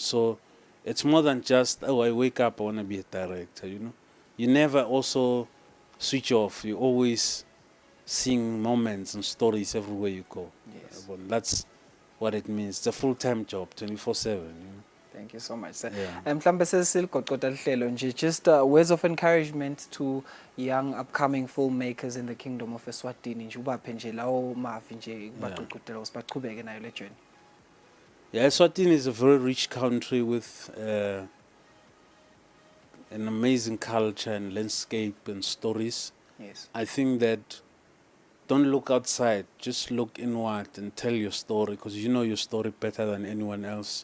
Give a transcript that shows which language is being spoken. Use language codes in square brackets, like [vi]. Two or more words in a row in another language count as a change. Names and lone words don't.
[en] So it's more than just, oh, I wake up, I want to be a director, you know. You never also switch off. You're always seeing moments and stories everywhere you go. Yes. That's what it means. It's a full-time job, 24/7, you know. Thank you so much, sir. Yeah. [ss] Mhlambe sesiligqogqoda lihlelo nje, [en] just words of encouragement to young upcoming filmmakers in the kingdom of Eswatini [ss] nje ubaphe nje lawo mavi nje kubagqugqudela usibaqhubeke nayo le journey. [en] Yeah, Eswatini is a very rich country with an amazing culture and landscape and stories. Yes. I think that don't look outside, just look inward and tell your story, because you know your story better than anyone else.